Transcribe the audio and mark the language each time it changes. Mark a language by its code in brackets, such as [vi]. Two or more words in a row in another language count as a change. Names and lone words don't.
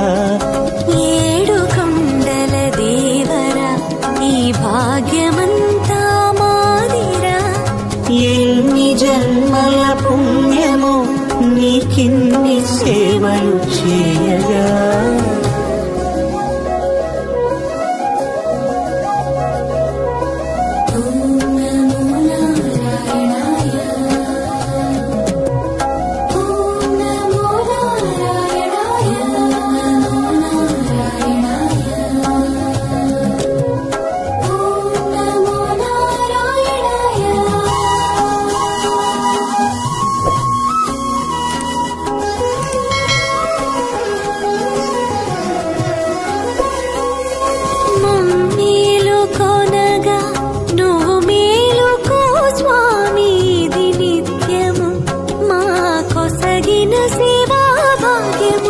[te] ఏడు కొండల దేవరా ఈ భాగ్యమంతా మాదిరా ఎన్ని జన్మల పుణ్యమో నీకిన్ని సేవలు చేయగా [sa] ॐ नमो नारायणाय ॐ नमो नारायणाय नमो नारायणाय ॐ नमो नारायणाय [te] మమ్మేలు కొనగా నువ్వు మేలుకో స్వామి ఇది నిత్యము మా కొసగిన సేవా భాగ్యము